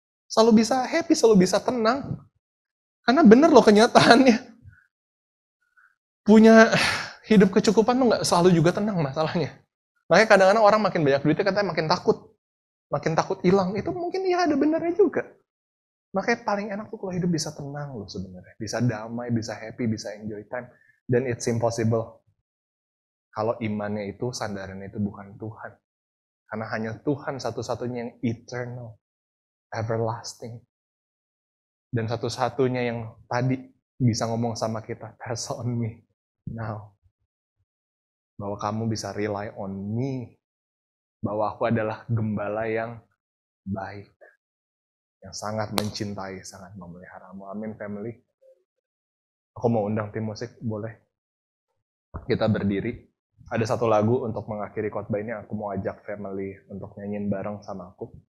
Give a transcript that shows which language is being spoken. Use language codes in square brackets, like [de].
[id] Selalu bisa happy, selalu bisa tenang. Karena bener loh kenyataannya. Punya hidup kecukupan tuh nggak selalu juga tenang masalahnya. Makanya kadang-kadang orang makin banyak duitnya katanya makin takut. Makin takut hilang. Itu mungkin ya ada benernya juga. Makanya paling enak tuh kalau hidup bisa tenang loh sebenarnya. Bisa damai, bisa happy, bisa enjoy time. [en] Dan it's impossible. [id] Kalau imannya itu, sandarannya itu bukan Tuhan. Karena hanya Tuhan satu-satunya yang eternal. Everlasting. Dan satu-satunya yang tadi bisa ngomong sama kita, [en] pass on me now. [id] Bahwa kamu bisa [en] rely on me. [id] Bahwa aku adalah gembala yang baik. Yang sangat mencintai, sangat memeliharamu. Amin family. Aku mau undang tim musik, boleh? Kita berdiri. Ada satu lagu untuk mengakhiri khotbah ini, aku mau ajak family untuk nyanyiin bareng sama aku.